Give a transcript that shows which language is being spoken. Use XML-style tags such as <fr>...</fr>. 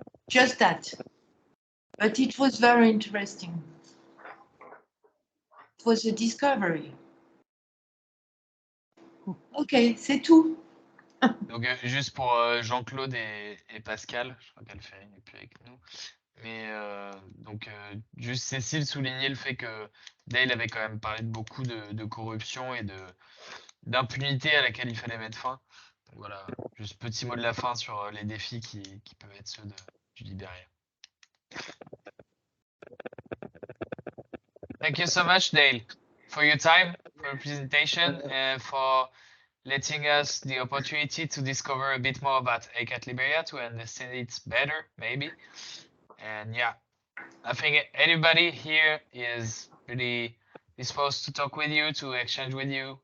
<en>Just that. But it was very interesting. It was a discovery.</en> <fr>Ok, c'est tout. Donc, juste pour Jean-Claude et Pascal, je crois qu'Alférine n'est plus avec nous. Mais donc, juste Cécile soulignait le fait que Dale avait quand même parlé de beaucoup de corruption et d'impunité à laquelle il fallait mettre fin. Donc, voilà, juste petit mot de la fin sur les défis qui peuvent être ceux du Libéria.</fr> <en>Thank you so much, Dale, for your time, for your presentation, and for letting us the opportunity to discover a bit more about ACAT Liberia, to understand it better, maybe. And yeah, I think anybody here is really disposed to talk with you, to exchange with you.</en>